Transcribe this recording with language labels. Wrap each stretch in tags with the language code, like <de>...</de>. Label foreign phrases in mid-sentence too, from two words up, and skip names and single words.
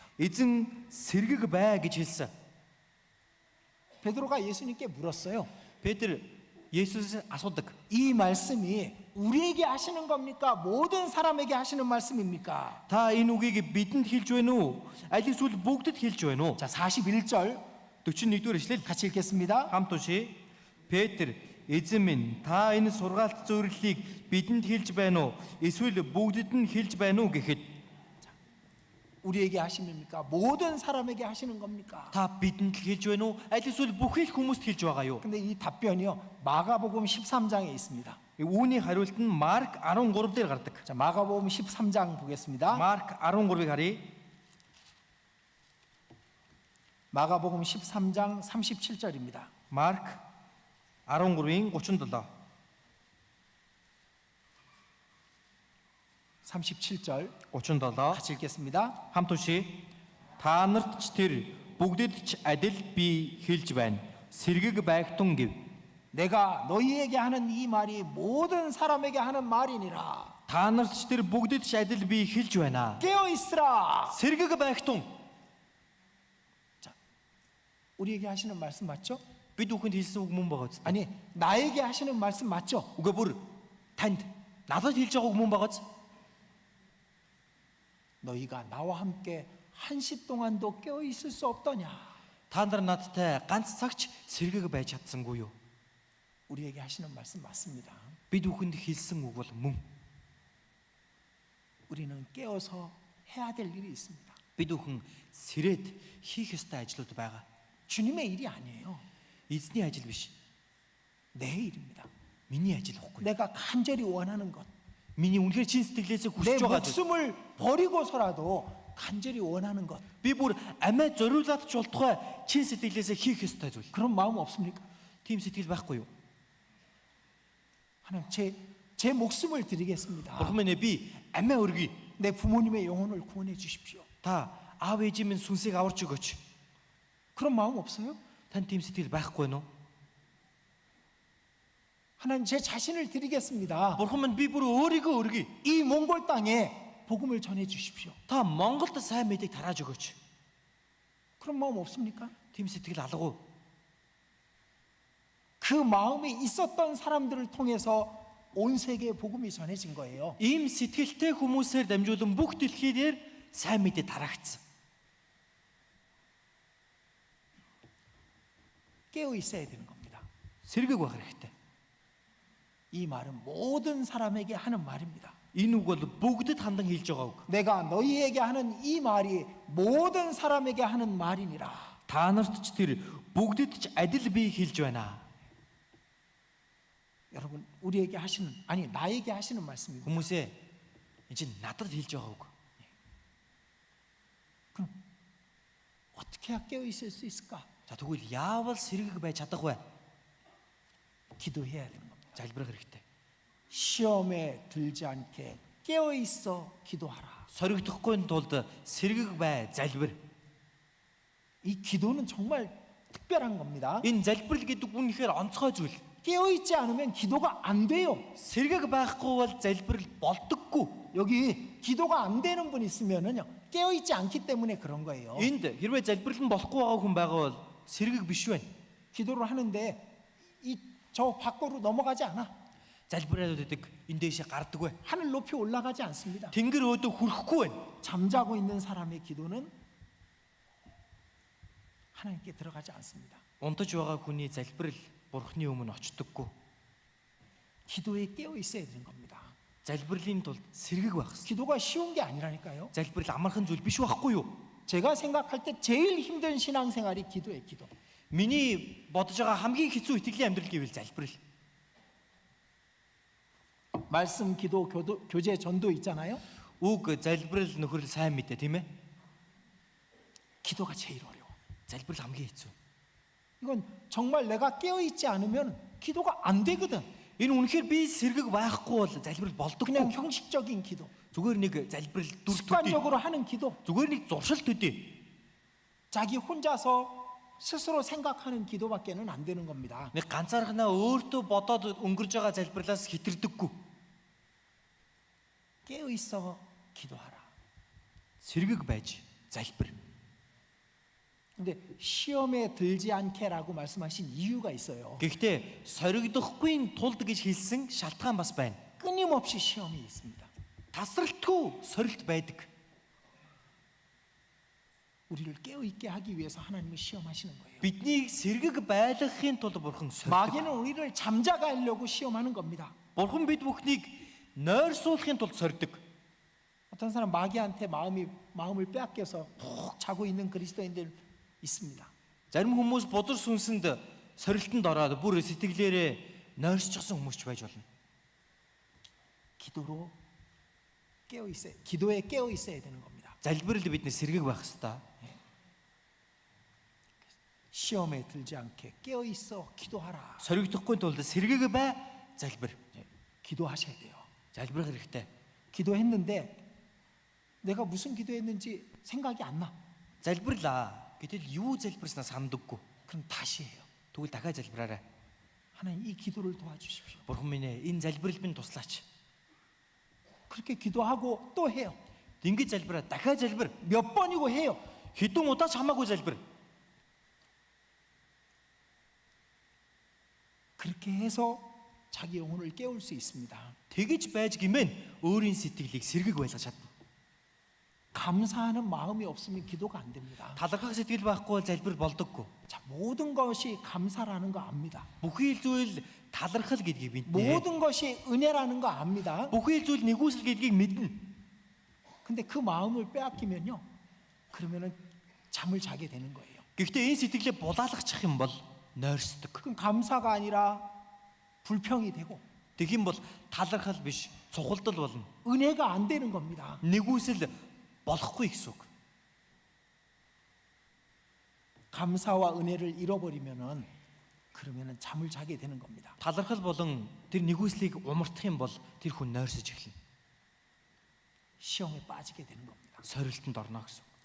<mn>Эзэн сэргэг бай гэж хэлсэн.</mn> <ko>베드로가 예수님께 물었어요.</ko> <mn>Петр Есүсээс асуудаг.</mn> <ko>이 말씀이 우리에게 하시는 겁니까? 모든 사람에게 하시는 말씀입니까?</ko> <mn>Та энэ үгийг бидэнд хэлж байна уу? Аль эсвэл бүгдэд хэлж байна уу?</mn> <ko>자, 41절</ko> <mn>41-р эшлэл</mn> <ko>같이 읽겠습니다.</ko> <mn>хамт уншия. Петр эзэн минь та энэ сургаалт зөвөрлөлийг бидэнд хэлж байна уу? Эсвэл бүгдэд нь хэлж байна уу гэхэд</mn> <ko>우리에게 하십니까? 모든 사람에게 하시는 겁니까?</ko> <mn>та бидэнд л хэлж байна уу? Аль эсвэл бүхий л хүмүүст хэлж байгаа юу?</mn> <ko>근데 이 답변이요. 마가복음 13장에 있습니다.</ko> <mn>Үүний хариулт нь Марк 13 дээр гардаг.</mn> <ko>자, 마가복음 13장 보겠습니다.</ko> <mn>Марк 13-ыг харъя.</mn> <ko>마가복음 13장 37절입니다.</ko> <mn>Марк 13-ийн 37.</mn> <ko>37절</ko> <mn>37.</mn> <ko>같이 읽겠습니다.</ko> <mn>Хамт уншия. Та нарт ч тэр бүгдэд ч адил би хэлж байна. Сэргэг байгтун гэв.</mn> <ko>내가 너희에게 하는 이 말이 모든 사람에게 하는 말이니라.</ko> <mn>Та нарт ч тэр бүгдэд ч адил би хэлж байна.</mn> <ko>깨어 있으라.</ko> <mn>Сэргэг байгтун.</mn> <ko>우리에게 하시는 말씀 맞죠?</ko> <mn>Бид бүхэнд хэлсэн үг мөн байгааз.</mn> <ko>아니, 나에게 하시는 말씀 맞죠?</ko> <mn>Үгүй бүр танд надад хэлж байгаа үг мөн байгааз.</mn> <ko>너희가 나와 함께 한시 동안도 깨어 있을 수 없더냐?</ko> <mn>Та нар надтай ганц цагч сэргэг байж чадсангүй юу?</mn> <ko>우리에게 하시는 말씀 맞습니다.</ko> <mn>Бид бүхэнд хэлсэн үг бол мөн.</mn> <ko>우리는 깨어서 해야 될 일이 있습니다.</ko> <mn>Бид бүхэн сэрээд хийх ёстой ажлууд байгаа.</mn> <ko>주님의 일이 아니에요.</ko> <mn>Эзний ажил биш.</mn> <ko>내 일입니다.</ko> <mn>Миний ажил ихгүй.</mn> <ko>내가 간절히 원하는 것,</ko> <mn>Миний үнэхээр чин сэтгэлээсээ</mn> <ko>내</ko> <mn>хүсэж байгаа зүйл.</mn> <ko>목숨을 버리고서라도 간절히 원하는 것,</ko> <mn>Би бүр амиа зориулаад ч болтугай чин сэтгэлээсээ хийх ёстой зүйл.</mn> <ko>그런 마음 없습니까?</ko> <mn>Тийм сэтгэл байхгүй юу?</mn> <ko>하나님, 제 목숨을 드리겠습니다.</ko> <mn>Бурхан минь би амиа өргөе.</mn> <ko>내 부모님의 영혼을 구원해 주십시오.</ko> <mn>Та аав ээжийн минь сүнсийг аварч өгөөч.</mn> <ko>그런 마음 없어요?</ko> <mn>Танд тийм сэтгэл байхгүй нь уу?</mn> <ko>하나님 제 자신을 드리겠습니다.</ko> <mn>Бурхан минь би бүр өөрийгөө өргөе.</mn> <ko>이 몽골 땅에 복음을 전해 주십시오.</ko> <mn>Та Монголд сайн мэдээг тарааж өгөөч.</mn> <ko>그런 마음 없습니까?</ko> <mn>Тийм сэтгэл алга уу?</mn> <ko>그 마음이 있었던 사람들을 통해서 온 세계에 복음이 전해진 거예요.</ko> <mn>Ийм сэтгэлтэй хүмүүсээр дамжуулан бүх дэлхийдээр сайн мэдээ тараагдсан.</mn> <ko>깨어 있어야 되는 겁니다.</ko> <mn>Сэргэг байх хэрэгтэй.</mn> <ko>이 말은 모든 사람에게 하는 말입니다.</ko> <mn>Энэ үг бол бүгдэд хандан хэлж байгаа үг.</mn> <ko>내가 너희에게 하는 이 말이 모든 사람에게 하는 말이니라.</ko> <mn>Та нарт ч тэр бүгдэд ч адил бие хэлж байна.</mn> <ko>여러분 우리에게 하시는 아니 나에게 하시는 말씀입니다.</ko> <mn>Хүмүүсээ энэ чинь надад хэлж байгаа үг.</mn> <ko>그럼 어떻게 해야 깨어 있을 수 있을까?</ko> <mn>За тэгвэл яавал сэргэг байж чадах вэ?</mn> <ko>기도해야 되는 겁니다.</ko> <mn>Залбирах хэрэгтэй.</mn> <ko>시험에 들지 않게 깨어 있어 기도하라.</ko> <mn>Соригдохгүй тулд сэргэг бай, залбир.</mn> <ko>이 기도는 정말 특별한 겁니다.</ko> <mn>Энэ залбирал гэдэг үнэхээр онцгой зүйл.</mn> <ko>깨어 있지 않으면 기도가 안 돼요.</ko> <mn>Сэргэг байхгүй бол залбирал болдоггүй.</mn> <ko>여기 기도가 안 되는 분 있으면은요 깨어 있지 않기 때문에 그런 거예요.</ko> <mn>Энд хэрвээ залбирал нь болохгүй байгаа хүн байгаа бол сэргэг биш байна.</mn> <ko>기도를 하는데 이 저 밖으로 넘어가지 않아.</ko> <mn>Залбираад байдаг энэ дэшээ гардаг вэ?</mn> <ko>하늘 높이 올라가지 않습니다.</ko> <mn>Тэнгэр өөдөө хүрэхгүй байна.</mn> <ko>잠자고 있는 사람의 기도는 하나님께 들어가지 않습니다.</ko> <mn>Унтаж байгаа хүний залбирал бурхны өмнө очдоггүй.</mn> <ko>기도에 깨어 있어야 되는 겁니다.</ko> <mn>Залбирлын тулд сэргэг байх хэрэгтэй.</mn> <ko>기도가 쉬운 게 아니라니까요.</ko> <mn>Залбирал амархан зүйл биш байхгүй юу?</mn> <ko>제가 생각할 때 제일 힘든 신앙생활이 기도예요. 기도.</ko> <mn>Миний бодож байгаа хамгийн хэцүү итгэлийн амьдрал гэвэл залбирал.</mn> <ko>말씀 기도 교제 전도 있잖아요.</ko> <mn>Үг залбирал нөхөрл сайн мэдээ тийм ээ.</mn> <ko>기도가 제일 어려워.</ko> <mn>Залбирал хамгийн хэцүү.</mn> <ko>이건 정말 내가 깨어 있지 않으면 기도가 안 되거든.</ko> <mn>Энэ үнэхээр би сэргэг байхгүй бол залбирал болдоггүй.</mn> <ko>그냥 형식적인 기도,</ko> <mn>Зүгээр нэг залбирал дүр төдий.</mn> <ko>습관적으로 하는 기도,</ko> <mn>Зүгээр нэг зуршил төдий.</mn> <ko>자기 혼자서 스스로 생각하는 기도밖에는 안 되는 겁니다.</ko> <mn>Нэг ганцаархнаа өөртөө бодоод өнгөрж байгаа залбирлаас хитэрдэггүй.</mn> <ko>깨어 있어 기도하라.</ko> <mn>Сэргэг байж залбир.</mn> <ko>근데 시험에 들지 않게라고 말씀하신 이유가 있어요.</ko> <mn>Гэхдээ соригдохгүй тулд гэж хэлсэн шалтгаан бас байна.</mn> <ko>끊임없이 시험이 있습니다.</ko> <mn>Тасралтгүй сорилт байдаг.</mn> <ko>우리를 깨어 있게 하기 위해서 하나님은 시험하시는 거예요.</ko> <mn>Биднийг сэргэг байлгахын тулд бурхан сордог.</mn> <ko>마귀는 우리를 잠자게 하려고 시험하는 겁니다.</ko> <mn>Бурхан бид бүхнийг нойрсуулахын тулд сордог.</mn> <ko>어떤 사람 마귀한테 마음을 빼앗겨서 푹 자고 있는 그리스도인들 있습니다.</ko> <mn>Зарим хүмүүс бузар сүнсэнд сорилтонд ороод бүр сэтгэлээрээ нойрсчихсан хүмүүс ч байж болно.</mn> <ko>기도로 기도에 깨어 있어야 되는 겁니다.</ko> <mn>Залбирал бидний сэргэг байх ёстой.</mn> <ko>시험에 들지 않게 깨어 있어 기도하라.</ko> <mn>Соригдохгүй тулд сэргэг бай, залбир.</mn> <ko>기도하셔야 돼요.</ko> <mn>Залбирах хэрэгтэй.</mn> <ko>기도했는데 내가 무슨 기도했는지 생각이 안 나.</ko> <mn>Залбирлаа. Гэтэл юу залбирснаа сандаггүй.</mn> <ko>그럼 다시 해요.</ko> <mn>Тэгвэл дахиад залбираарай.</mn> <ko>하나님 이 기도를 도와주십시오.</ko> <mn>Бурхан минь энэ залбирал минь туслаач.</mn> <ko>그렇게 기도하고 또 해요.</ko> <mn>Ингэж залбираа, дахиад залбир.</mn> <ko>몇 번이고 해요.</ko> <mn>Хэдэн удаа ч хамаагүй залбир.</mn> <ko>그렇게 해서 자기 영혼을 깨울 수 있습니다.</ko> <mn>Тэгэж байж гимэн өөрийн сэтгэлийг сэргэг байлгаж чадна.</mn> <ko>감사하는 마음이 없으면 기도가 안 됩니다.</ko> <mn>Талархах сэтгэл байхгүй бол залбир болдоггүй.</mn> <ko>자, 모든 것이 감사라는 거 압니다.</ko> <mn>Бүхий л зүйл талархал гэдгийг мэднэ.</mn> <ko>모든 것이 은혜라는 거 압니다.</ko> <mn>Бүхий л зүйл нэгүсэл гэдгийг мэднэ.</mn> <ko>근데 그 마음을 빼앗기면요. 그러면은 잠을 자게 되는 거예요.</ko> <mn>Гэхдээ энэ сэтгэлээ булаалгачих юм бол нойрсдог.</mn> <ko>그럼 감사가 아니라 불평이 되고</ko> <mn>Тэгэх юм бол талархал биш, цухалдал болно.</mn> <ko>은혜가 안 되는 겁니다.</ko> <mn>Нэгүсэл болохгүй гэсэн үг.</mn> <ko>감사와 은혜를 잃어버리면은 그러면은 잠을 자게 되는 겁니다.</ko> <mn>Талархал болон тэр нэгүслийг умартах юм бол тэр хүн нойрсож эхэлнэ.</mn> <ko>시험에 빠지게 되는 겁니다.</ko> <mn>Сорилтонд орно гэсэн үг.</mn>